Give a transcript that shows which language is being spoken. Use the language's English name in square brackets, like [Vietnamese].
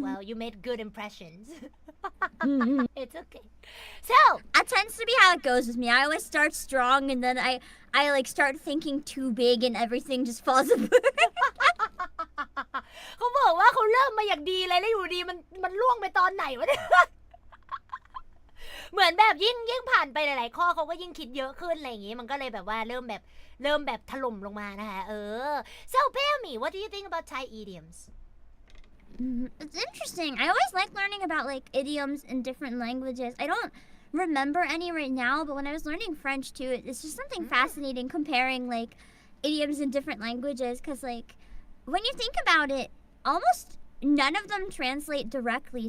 [English] Well, you made good impressions. It's okay. So, That tends to be how it goes with me. I always start strong and then I like start thinking too big and everything just falls apart. [Thai] เขาบอกว่าเขาเริ่มมาอย่างดีเลยแล้วอยู่ดีมันล่วงไปตอนไหนวะเนี่ย เหมือนแบบยิ่งผ่านไปหลายๆข้อเขาก็ยิ่งคิดเยอะขึ้นอะไรอย่างงี้มันก็เลยแบบว่าเริ่มแบบถล่มลงมานะคะ [English] So Pammy, what do you think about Thai idioms? It's interesting. I always like learning about like idioms in different languages. I don't remember any right now, but when I was learning French too, it's just something fascinating comparing like idioms in different languages because like when you think about it, almost none of them translate directly.